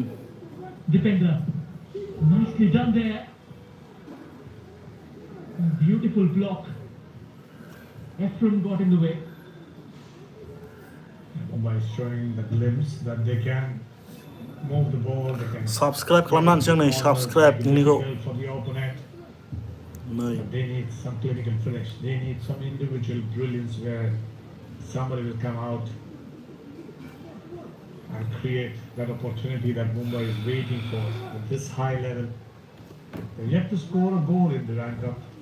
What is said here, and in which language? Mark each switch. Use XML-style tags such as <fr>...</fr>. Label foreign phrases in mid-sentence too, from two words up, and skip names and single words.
<en>defender. Nicely done there. Beautiful block. Ephraim got in the way. Mumbai is showing the glimpse that they can move the ball, they can</en> <brx>Subscribe खालामनानै जोंनि subscribe नोंनिखौ</brx> <en>for the opponent. नै But they need some clinical finish. They need some individual brilliance where somebody will come out and create that opportunity that Mumbai is waiting for at this high level. They're yet to score a goal in the Durand Cup.</en>